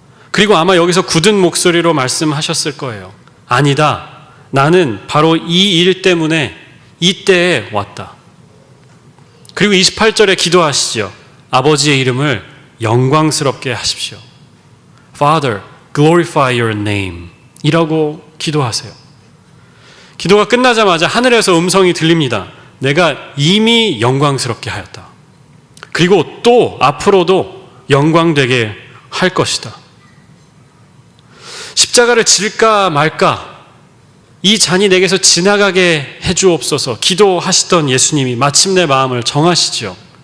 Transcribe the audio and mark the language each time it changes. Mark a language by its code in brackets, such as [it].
[ko] 그리고 아마 여기서 굳은 목소리로 말씀하셨을 거예요. 아니다. 나는 바로 이 일 때문에 이때에 왔다. 그리고 28절에 기도하시죠. 아버지의 이름을 영광스럽게 하십시오. [en] Father, glorify your name [ko] 이라고 기도하세요. 기도가 끝나자마자 하늘에서 음성이 들립니다. 내가 이미 영광스럽게 하였다. 그리고 또 앞으로도 영광되게 할 것이다. 십자가를 질까 말까 이 잔이 내게서 지나가게 해주옵소서 기도하시던 예수님이 마침내 마음을 정하시죠.